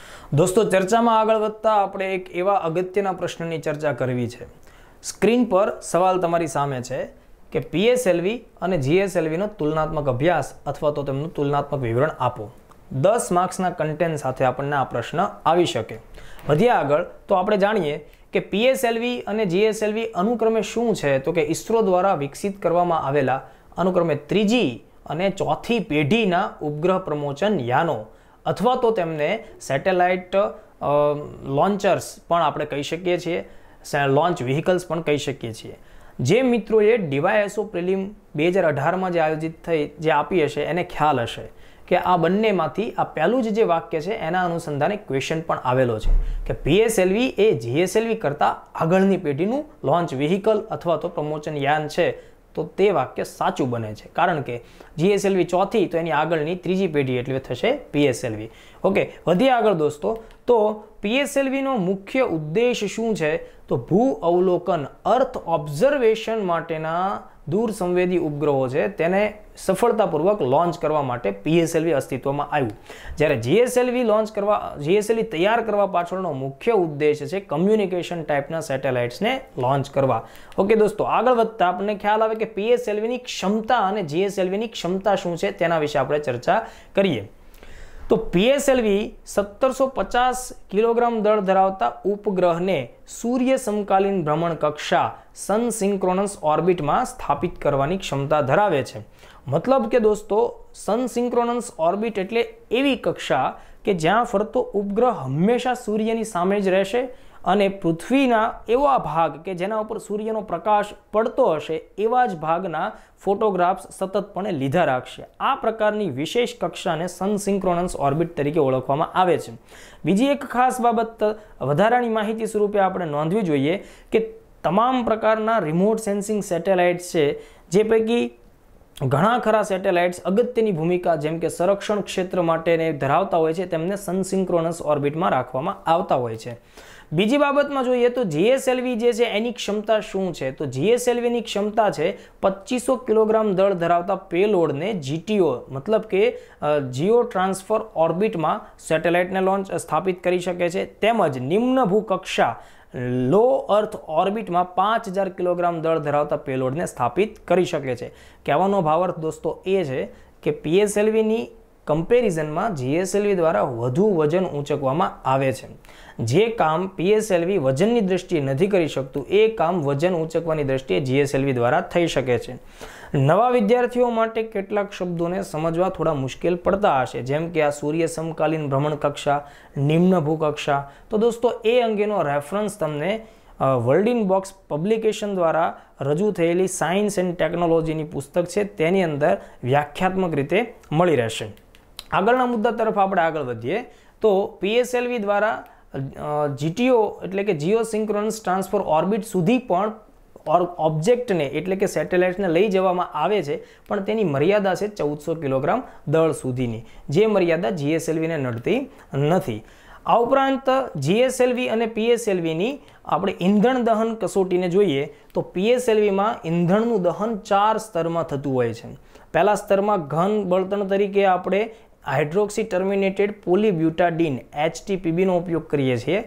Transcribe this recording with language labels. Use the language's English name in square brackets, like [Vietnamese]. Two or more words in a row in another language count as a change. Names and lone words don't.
[Gujarati] દોસ્તોં ચર્ચા મેં આગળ વધતા આપણે એક એવા અગત્યના પ્રશ્નની ચર્ચા કરવી છે। સ્ક્રીન પર સવાલ તમારી સામે છે કે પીએસએલવી અને જીએસએલવી નો તુલનાત્મક અભ્યાસ અથવા તો તેમનું તુલનાત્મક વિવરણ આપો। 10 માર્ક્સના કન્ટેન્ટ સાથે આપણને આ પ્રશ્ન આવી શકે। વધ્યા આગળ તો આપણે જાણીએ કે પીએસએલવી અને જીએસએલવી અનુક્રમે શું છે તો કે ઇસરો દ્વારા વિકસિત કરવામાં આવેલા અનુક્રમે ત્રીજી અને ચોથી પેઢીના ઉપગ્રહ પ્રમોચન યાનો અથવા તો તેમને [English] satellite launchers [Gujarati] પણ આપણે કહી શકીએ છીએ, [English] launch vehicles [Gujarati] પણ કહી શકીએ છીએ। જે મિત્રોએ DYSO પ્રિલિમ 2018 મેં જે આયોજિત થઈ જે આપી હશે એને ખ્યાલ હશે કે આ બંનેમાંથી આ પહેલું જે વાક્ય છે એના અનુસંધાને ક્વેશ્ચન પણ આવેલો છે કે પીએસએલવી એ જીએસએલવી કરતા આગળની પેઢીનું [English] launch vehicle [Gujarati] અથવા તો પ્રમોચન યાન છે તો તે વાક્ય સાચું બને છે કારણ કે જીએસએલવી ચોથી તો એની આગળની ત્રીજી પેઢી એટલે થશે પીએસએલવી। ઓકે, વધી આગળ દોસ્તો તો પીએસએલવી નો મુખ્ય ઉદ્દેશ્ય શું છે તો ભૂ અવલોકન [English] earth observation [Gujarati] માટેના દૂર સંવેદી ઉપગ્રહો છે તેને સફળતાપૂર્વક લોન્ચ કરવા માટે પીએસએલવી અસ્તિત્વમાં આવ્યું। જ્યારે જીએસએલવી તૈયાર કરવા પાછળનો મુખ્ય ઉદ્દેશ્ય છે [English] communication typeના [Gujarati] સેટેલાઇટ્સ ને લોન્ચ કરવા। ઓકે દોસ્તો, આગળ વધતા આપને ખ્યાલ આવે કે પીએસએલવી ની ક્ષમતા અને જીએસએલવી ની ક્ષમતા શું છે તેના વિશે આપણે ચર્ચા કરીએ। તો પીએસએલવી 1750 કિલોગ્રામ દળ ધરાવતા ઉપગ્રહને સૂર્ય સમકાલીન ભ્રમણ કક્ષા [English] sun synchronous orbit [Gujarati] મેં સ્થાપિત કરવાની ક્ષમતા ધરાવે છે। મતલબ કે દોસ્તો [English] sun synchronous orbit [Gujarati] એટલે એવી કક્ષા કે જ્યાં ફરતો ઉપગ્રહ હંમેશા સૂર્યની સામે જ રહેશે અને પૃથ્વીના એવા ભાગ કે જેના ઉપર સૂર્યનો પ્રકાશ પડતો હશે એવા જ ભાગના ફોટોગ્રાફ્સ સતતપણે લીધા રાખશે। આ પ્રકારની વિશેષ કક્ષાને [English] sun synchronous orbit [Gujarati] તરીકે ઓળખવામાં આવે છે। બીજી એક ખાસ બાબત વધારાની માહિતી સ્વરૂપે આપણે નોંધવી જોઈએ કે તમામ પ્રકારના [English] remote sensing satellites [Gujarati] છે જે પૈકી ઘણા ખરા સેટેલાઇટ્સ અગત્યની ભૂમિકા જેમ કે સંરક્ષણ ક્ષેત્ર માટે ધરાવતા હોય છે તેમને [English] sun synchronous orbit [Gujarati] મેં રાખવામાં આવતા હોય છે। બીજી બાબત મેં જોઈએ તો જીએસએલવી જે છે એની ક્ષમતા શું છે તો જીએસએલવી ની ક્ષમતા છે 2500 કિલોગ્રામ દળ ધરાવતા પેલોડ ને જીટીઓ મતલબ કે [English] geo transfer orbit [Gujarati] મેં સેટેલાઇટ ને લોન્ચ સ્થાપિત કરી શકે છે। તેમજ નિમ્ન ભૂકક્ષા [English] low earth orbit [Gujarati] મેં 5000 કિલોગ્રામ દળ ધરાવતા પેલોડ ને સ્થાપિત કરી શકે છે। કહેવાનો ભાવાર્થ દોસ્તો એ છે કે પીએસએલવી ની કંપેરિઝન મેં જીએસએલવી દ્વારા વધુ વજન ઊંચકવામાં આવે છે। જે કામ પીએસએલવી વજનની દૃષ્ટિએ નહીં કરી શકતું એ કામ વજન ઊંચકવાની દૃષ્ટિએ જીએસએલવી દ્વારા થઈ શકે છે। નવા વિદ્યાર્થીઓ માટે કેટલાક શબ્દોને સમજવા થોડા મુશ્કેલ પડતા હશે જેમ કે આ સૂર્ય સમકાલીન ભ્રમણ કક્ષા નિમ્ન ભૂકક્ષા તો દોસ્તો એ અંગેનો રેફરન્સ તમને વર્લ્ડ ઇન બોક્સ પબ્લિકેશન દ્વારા રજૂ થયેલી સાયન્સ એન્ડ ટેક્નોલોજી પુસ્તક છે તેની અંદર વ્યાખ્યાત્મક રીતે મળી રહેશે। આગળના મુદ્દા તરફ આપણે આગળ વધીએ તો પીએસએલવી દ્વારા જીટીઓ એટલે કે [English] geo synchronous transfer orbit [Gujarati] સુધી પણ ઓર ઓબ્જેક્ટ ને એટલે કે સેટેલાઇટ ને લઈ જવામાં આવે છે પણ તેની મર્યાદા છે 1400 કિલોગ્રામ દળ સુધીની જે મર્યાદા જીએસએલવી ને નડતી નથી। આ ઉપરાંત જીએસએલવી અને પીએસએલવી ની આપણે ઈંધણ દહન કસોટીને જોઈએ તો પીએસએલવી મેં ઈંધણનું દહન 4 સ્તર મેં થતું હોય છે। પહેલા સ્તર મેં ઘન બળતણ તરીકે આપણે [English] hydroxy terminated polybutadiene [Gujarati] HTPB નો ઉપયોગ કરીએ છીએ।